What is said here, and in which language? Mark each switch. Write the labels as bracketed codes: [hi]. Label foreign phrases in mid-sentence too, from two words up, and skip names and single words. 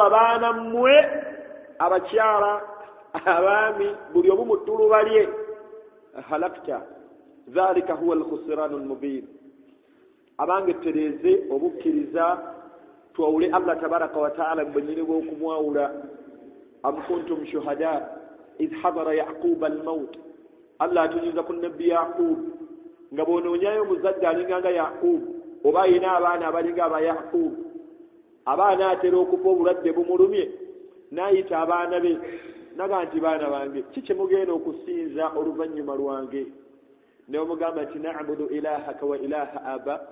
[lg] baana mmwe abakyala abaami buli omu mu ttuluba lye [ar] هلكت ذلك هو الخسران المبين [lg] abange tereze obukkiriza twawule Allah [ar] تبارك وتعالى [lg] mbenyini bw'okumwawula [ar] أم كنتم شهداء إذ حضر يعقوب الموت [lg] Allah atunyuza ku nabbi Yaqub nga bw'onoonyayo muzadde alinga nga yakubu oba ayina abaana abalinga aba yakubu abaana atera okufa obulwadde bumulumye n'ayita abaana be naga nti baana bange kiki mugenda okusinza oluvannyuma lwange ne omugamba nti [ar] نعبد إلهك وإله آبا